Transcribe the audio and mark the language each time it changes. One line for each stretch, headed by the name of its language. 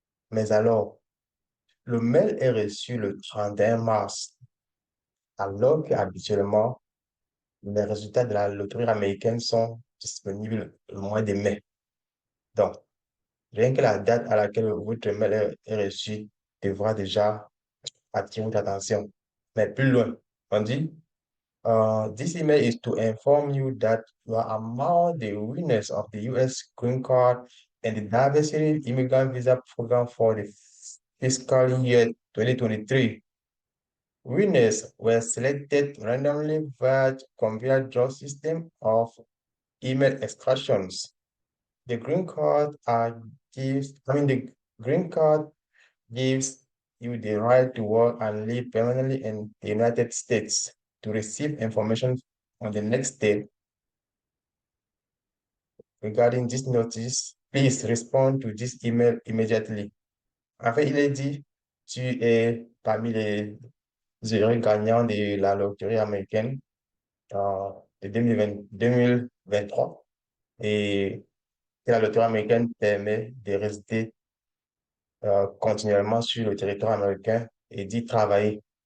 French: Mais alors, le mail est reçu le 31 mars, alors qu'habituellement, les résultats de la loterie américaine sont disponibles le mois de mai. Donc, rien que la date à laquelle votre mail est reçu devra déjà attirer votre attention. Mais plus loin, on dit,
English: this email is to inform you that you are among the winners of the U.S. Green Card and the Diversity Immigrant Visa Program for the fiscal year 2023. Winners were selected randomly via computer draw system of email extractions. The green card the green card gives you the right to work and live permanently in the United States. To receive information on the next step regarding this notice, please respond to this email immediately.
French: En fait, il est dit, tu es parmi les heureux gagnants de la loterie américaine de 2023 et que la loterie américaine permet de rester continuellement sur le territoire américain et d'y travailler.